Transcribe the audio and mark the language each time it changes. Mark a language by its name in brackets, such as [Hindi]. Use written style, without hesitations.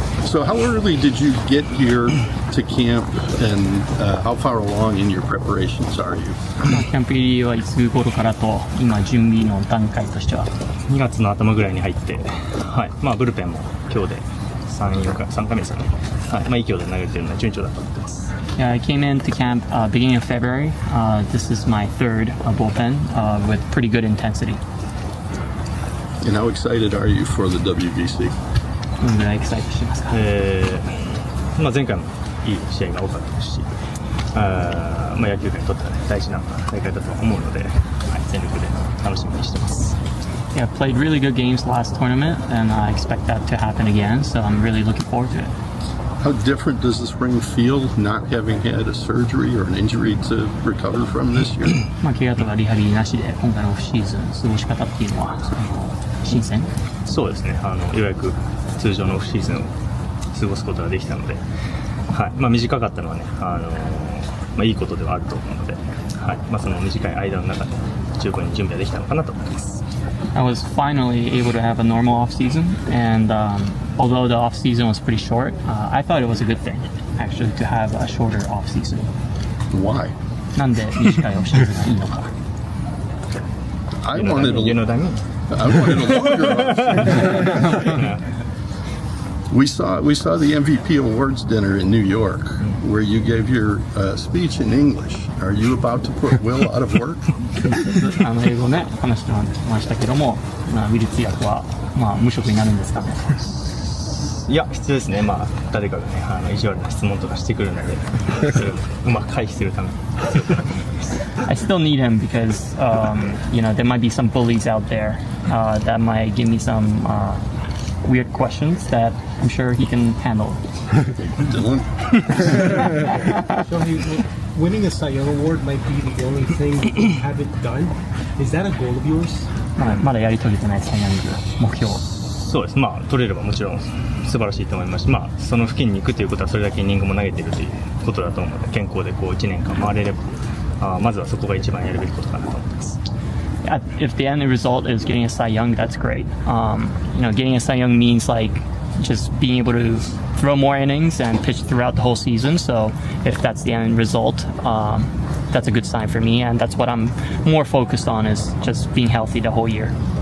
[English] So how early did you get here to camp, and how far along in your preparations are you? [Japanese] キャンプ入りはいつ頃からと、今準備の段階としては 2月の頭ぐらいに入って、はい、ブルペンも今日で3回目ですよね。はい、いい強度で投げてるので順調だと思ってます。 [English] Yeah, I came into camp beginning of February. This is my third bullpen with pretty good intensity. And how excited are you for the WBC? [Japanese] どのぐらいエキサイトしてますか？前回もいい試合が多かったですし、野球界にとっては、大事な大会だと思うので、全力で楽しみにしてます。 [English] Yeah, played really good games last tournament, and I expect that to happen again. So I'm really looking forward to it. How different does the spring feel, not having had a surgery or an injury to recover from this year? [Japanese] 怪我とかリハビリなしで今回のオフシーズン過ごし方っていうのは新鮮？そうですね。ようやく通常のオフシーズンを過ごすことができたので、はい。短かったのはね、いいことではあると思うので、はい。その短い間の中で十分に準備ができたのかなと思います。 [English] I was finally able to have a normal off season, and although the off season was pretty short, I thought it was a good thing actually to have a shorter off season. Why? [Japanese] なんで短いオフシーズンがいいのか。 [English] I wanted a longer off. We saw the MVP awards dinner in New York, where you gave your speech in English. Are you about to put Will out of work? [Japanese] 英語ね話してましたけども、ウィル通訳は無職になるんですかね。いや必要ですね。誰かがね意地悪な質問とかしてくるので、それをうまく回避するために。 [English] I still need him because there might be some bullies out there that might give me some weird questions that I'm sure he can handle. Dylan? So winning a Cy Young Award might be the only thing you haven't done. Is that a goal of yours? [Japanese] まだやり遂げてないサイ・ヤング目標。そうです。取れればもちろん素晴らしいと思いますし、その付近に行くということはそれだけイニングも投げているということだと思うので、健康で1年間回れれば、まずはそこが一番やるべきことかなと思ってます。 [English] If the end result is getting a Cy Young, that's great. Getting a Cy Young means like just being able to throw more innings and pitch throughout the whole season. So if that's the end result, that's a good sign for me, and that's what I'm more focused on is just being healthy the whole year.